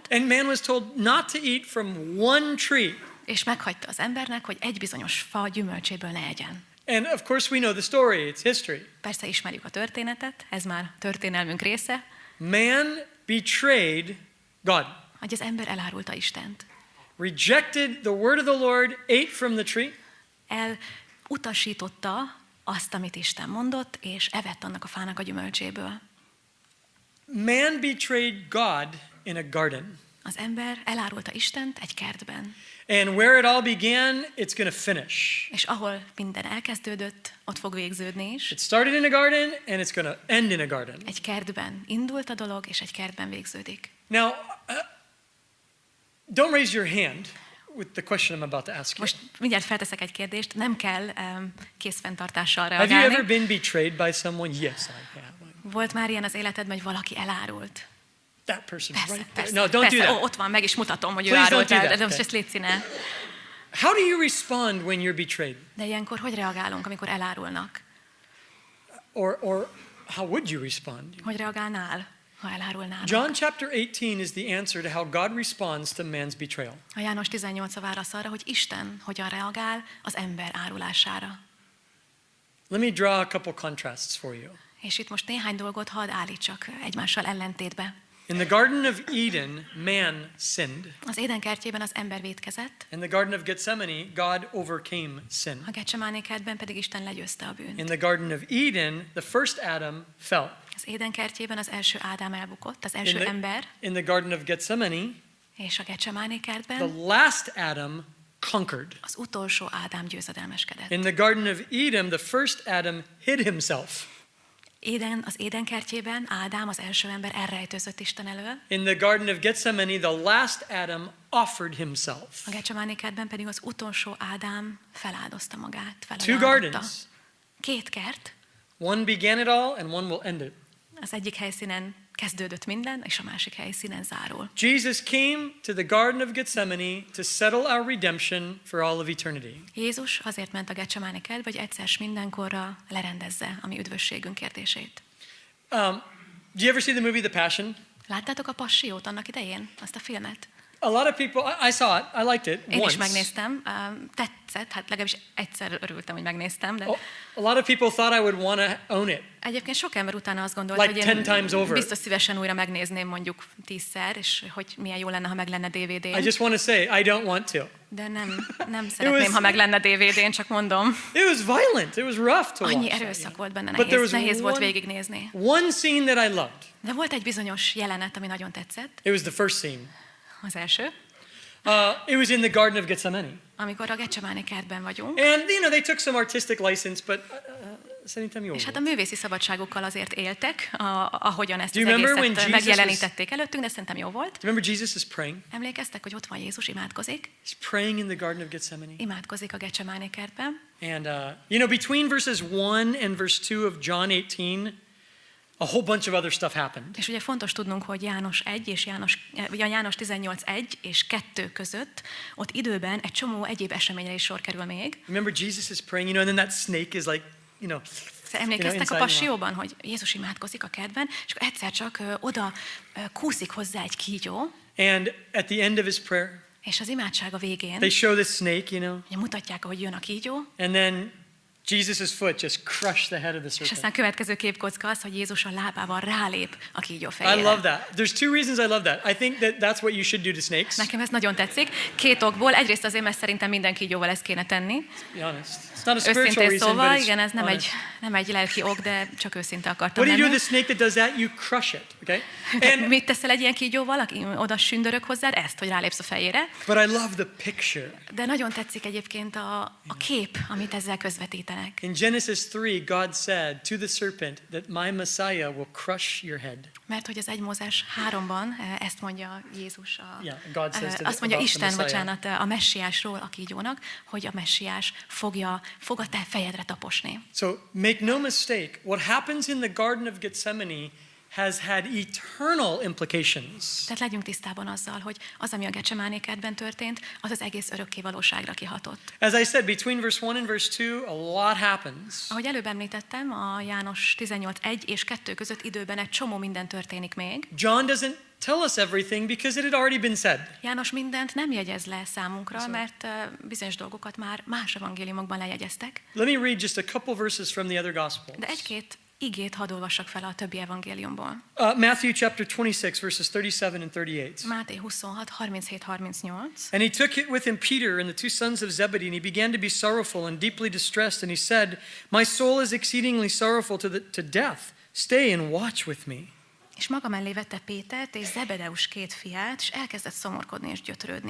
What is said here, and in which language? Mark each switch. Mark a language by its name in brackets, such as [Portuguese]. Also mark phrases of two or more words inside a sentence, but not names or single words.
[English] and man was told not to eat from one tree. [Hungarian] és meghagyta az embernek, hogy egy bizonyos fa gyümölcséből ne egyen. [English] And of course we know the story, it's history. [Hungarian] Persze ismerjük a történetet, ez már történelmünk része, [English] Man betrayed God, [Hungarian] hogy az ember elárulta Istent. [English] rejected the word of the Lord, ate from the tree, [Hungarian] Elutasította azt, amit Isten mondott, és evett annak a fának a gyümölcséből. [English] man betrayed God in a garden. [Hungarian] Az ember elárulta Istent egy kertben. [English] And where it all began, it's going to finish. [Hungarian] És ahol minden elkezdődött, ott fog végződni is. [English] It started in a garden and it's going to end in a garden. [Hungarian] Egy kertben indult a dolog, és egy kertben végződik. [English] Now, don't raise your hand with the question I'm about to ask you. [Hungarian] Most mindjárt felteszek egy kérdést, nem kell készfenntartással [English] Have you ever [Hungarian] reagálni. [English] been betrayed by someone? Yes, I have. [Hungarian] Volt már ilyen az életedben, hogy valaki elárult? [English] That person [Hungarian] Persze, [English] right [Hungarian] persze, [English] there. No, don't [Hungarian] persze. [English] do that. [Hungarian] Ott van, meg is mutatom, hogy ő [English] Please don't [Hungarian] árult [English] do [Hungarian] el, [English] that. [Hungarian] de most [English] Okay. [Hungarian] ezt légy színe. [English] How do you respond when you're betrayed? [Hungarian] De ilyenkor hogy reagálunk, amikor elárulnak? [English] Or how would you respond? [Hungarian] Hogy reagálnál, ha elárulnának? [English] John chapter 18 is the answer to how God responds to man's betrayal. [Hungarian] A János 18 a válasz arra, hogy Isten hogyan reagál az ember árulására. [English] Let me draw a couple contrasts for you. [Hungarian] És itt most néhány dolgot hadd állítsak egymással ellentétbe. [English] In the Garden of Eden, man sinned. [Hungarian] Az Éden kertjében az ember vétkezett, [English] In the Garden of Gethsemane, God overcame sin. [Hungarian] a Getsemáné kertben pedig Isten legyőzte a bűnt. [English] In the Garden of Eden, the first Adam fell. [Hungarian] Az Éden kertjében az első Ádám elbukott, az [English] In [Hungarian] első ember, [English] in the Garden of Gethsemane, [Hungarian] és a Getsemáné [English] the [Hungarian] kertben [English] last Adam conquered. [Hungarian] az utolsó Ádám győzedelmeskedett. [English] In the Garden of Eden, the first Adam hid himself. [Hungarian] Az Éden kertjében Ádám, az első ember elrejtőzött Isten elől, [English] In the Garden of Gethsemane, the last Adam offered himself. [Hungarian] a Getsemáné kertben pedig az utolsó Ádám feláldozta magát, [English] Two [Hungarian] felajánlotta. [English] gardens. [Hungarian] Két kert, [English] One began it all and one will end it. [Hungarian] az egyik helyszínen kezdődött minden, és a másik helyszínen zárul. [English] Jesus came to the Garden of Gethsemane to settle our redemption for all of eternity. [Hungarian] Jézus azért ment a Getsemáné kertbe, hogy egyszer s mindenkorra lerendezze a mi üdvösségünk kérdését. [English] Do you ever see the movie The Passion? [Hungarian] Láttátok a Passiót annak idején, azt a filmet? [English] A lot of people, I saw it, I liked it [Hungarian] Én is [English] once. [Hungarian] megnéztem, tetszett, hát legalábbis egyszer örültem, hogy megnéztem, de [English] A lot of people thought I would want to own it. [Hungarian] egyébként sok ember utána azt gondolt, [English] Like [Hungarian] hogy [English] 10 times [Hungarian] én [English] over. [Hungarian] biztos szívesen újra megnézném mondjuk 10-szer, és hogy milyen jó lenne, ha meg lenne DVD-n. [English] I just want to say, I don't want to. [Hungarian] De nem szeretném, [English] was- [Hungarian] ha meg lenne DVD-n, csak mondom. [English] It was violent. It was rough to [Hungarian] Annyi [English] watch. that, [Hungarian] erőszak volt benne, [English] But there was [Hungarian] nehéz volt [English] one- [Hungarian] végignézni. [English] One scene that I loved. [Hungarian] De volt egy bizonyos jelenet, ami nagyon tetszett. [English] It was the first scene. [Hungarian] Az első, [English] It was in the Garden of Gethsemane. [Hungarian] amikor a Getsemáné kertben vagyunk, [English] And, they took some artistic license, but [Hungarian] szerintem jó és hát a volt. művészi szabadságukkal azért éltek, ahogyan ezt [English] Do [Hungarian] az [English] you remember when [Hungarian] egészet [English] Jesus [Hungarian] megjelenítették előttünk, de szerintem jó volt. [English] Remember Jesus is praying? [Hungarian] Emlékeztek, hogy ott van Jézus, imádkozik? [English] He's praying in the Garden of Gethsemane. [Hungarian] Imádkozik a Getsemáné kertben. [English] And, between verses 1 and verse 2 of John 18, a whole bunch of other stuff happened. [Hungarian] És ugye fontos tudnunk, hogy János 1 és János 18:1 és 2 között ott időben egy csomó egyéb eseményre is sor kerül még. [English] Remember Jesus is praying, and then that snake is like, [Hungarian] Emlékeztek a [English] inside [Hungarian] Passióban, hogy Jézus imádkozik a kertben, és akkor egyszer csak oda kúszik hozzá egy kígyó, [English] And at the end of his prayer, [Hungarian] és az imádsága végén [English] they show the snake, [Hungarian] ugye mutatják, ahogy jön a kígyó, [English] and then Jesus' foot just crushed the head of the [Hungarian] És [English] serpent. [Hungarian] aztán következő képkocka az, hogy Jézus a lábával rálép a kígyó [English] I [Hungarian] fejére. [English] love that. There's two reasons I love that. I think that that's what you should do to snakes. [Hungarian] Nekem ez nagyon tetszik. Két okból. Egyrészt azért, mert szerintem minden kígyóval ezt kéne tenni. [English] Be honest. It's not a spiritual [Hungarian] Őszintén [English] reason, [Hungarian] szóval, [English] but it's [Hungarian] igen, ez [English] honest. [Hungarian] nem egy lelki ok, de csak őszinte akartam [English] What do you do [Hungarian] lenni. [English] with a snake that does that? You crush it, okay? [Hungarian] Tehát [English] And [Hungarian] mit teszel egy ilyen kígyóval, aki oda sündörög hozzád? Ezt, hogy rálépsz a fejére. [English] but I love the picture. [Hungarian] De nagyon tetszik egyébként a kép, amit ezzel közvetítenek. [English] In Genesis 3, God said to the serpent that my Messiah will crush your head. [Hungarian] Mert hogy az 1 Mózes 3-ban ezt mondja Jézus, [English] Yeah, God says to [Hungarian] azt mondja [English] about [Hungarian] Isten, [English] the Messiah. [Hungarian] bocsánat, a messiásról a kígyónak, hogy a messiás fogja a te fejedre taposni. [English] So make no mistake, what happens in the Garden of Gethsemane has had eternal implications. [Hungarian] Tehát legyünk tisztában azzal, hogy az, ami a Getsemáné kertben történt, az az egész örökké valóságra kihatott. [English] As I said, between verse 1 and verse 2, a lot happens. [Hungarian] Ahogy előbb említettem, a János 18:1 és 2 között időben egy csomó minden történik még. [English] John doesn't tell us everything because it had already been said. [Hungarian] János mindent nem jegyez le számunkra, mert bizonyos dolgokat már más evangéliumokban lejegyeztek. [English] Let me read just a couple verses from the other Gospels. [Hungarian] De egy-két igét hadd olvassak fel a többi evangéliumból. [English] Matthew chapter 26, verses 37 and 38. [Hungarian] Máté 26, 37-38. [English] And he took it with him Peter and the two sons of Zebedee, and he began to be sorrowful and deeply distressed, and he said, My soul is exceedingly sorrowful to death. Stay and watch with me. [Hungarian] És maga mellé vette Pétert és Zebedeus 2 fiát, és elkezdett szomorkodni és gyötrődni.